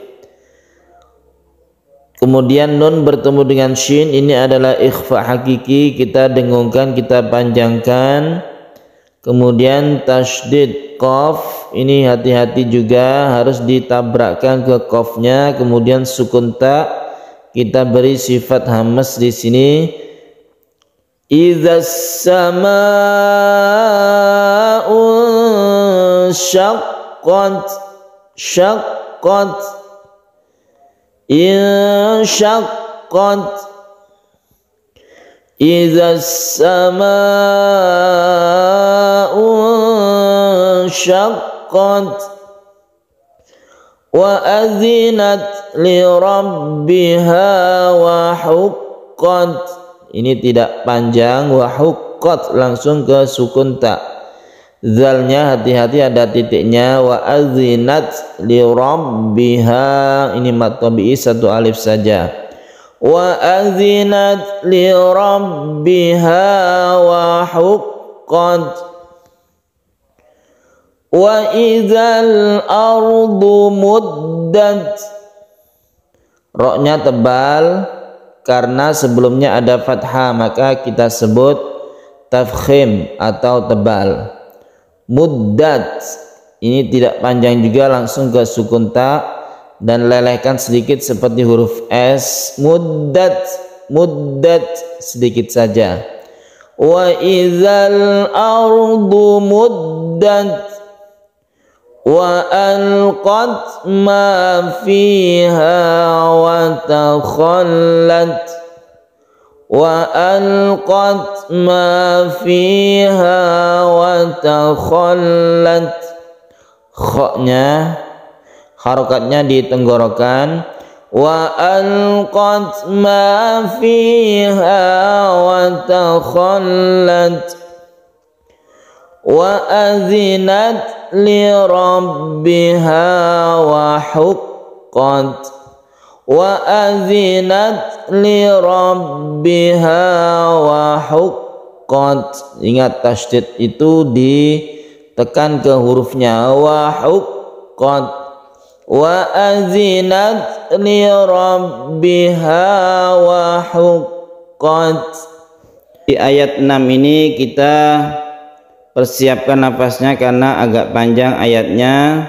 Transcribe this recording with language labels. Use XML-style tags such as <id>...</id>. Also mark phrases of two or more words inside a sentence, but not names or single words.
<id>Kemudian nun bertemu dengan shin, ini adalah ikhfa hakiki, kita dengungkan, kita panjangkan. Kemudian tasydid qaf, ini hati-hati juga harus ditabrakkan ke qafnya. Kemudian sukun ta, kita beri sifat hamas di sini.</id> <ar>إذا السماء شقت، شقت، انشقت. إذا السماء شقت وأذنت لربها وحقت.</ar> <id>Ini tidak panjang,</id> <ar>وحقت</ar> <id>langsung ke sukun ta. Zalnya hati-hati ada titiknya.</id> <ar>وأذنت لربها,</ar> <id>ini mad tabi'i 1 alif saja.</id> <ar>وأذنت لربها وحقت. وإذا الأرض مدت,</ar> <id>roknya tebal karena sebelumnya ada fathah, maka kita sebut tafkhim atau tebal. Muddat ini tidak panjang juga, langsung ke sukun ta dan lelehkan sedikit seperti huruf S.</id> <ar>مدت، مدت</ar> <id>sedikit saja.</id> <ar>وإذا الأرض مدت وألقت ما فيها وتخلت. وألقت ما فيها وتخلت.</ar> <id>Khoknya, harokatnya di tenggorokan.</id> <ar>وألقت ما فيها وتخلت. وأذنت لربها وحقت. وأذنت لربها وحقت.</ar> <id>Ingat tasydid itu ditekan ke hurufnya.</id> <ar>وحقت. وأذنت لربها وحقت.</ar> <id>Di ayat 6 ini kita persiapkan nafasnya karena agak panjang ayatnya.</id>